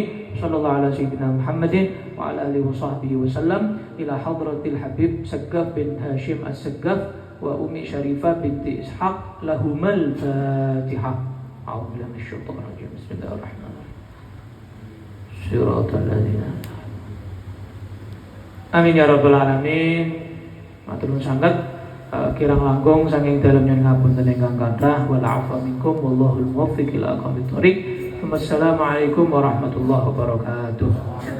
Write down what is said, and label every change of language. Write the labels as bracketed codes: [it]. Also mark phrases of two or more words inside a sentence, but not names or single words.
[ar] صلى الله على سيدنا محمد وعلى آله وصحبه وسلم. إلى حضرة الحبيب سقاف بن هاشم السقاف وأمي شريفة بنت إسحاق لهما الفاتحة. أعوذ بالله من الشيطان الرجيم. بسم الله الرحمن الرحيم. صراط الذين آمين يا رب العالمين. [jv] Matur nuwun sanget. Kirang langkung saking dalem nyen ngapunten ingkang kathah [ar] والعفو منكم والله الموفق إلى أقوم الطريق. والسلام عليكم ورحمة الله وبركاته.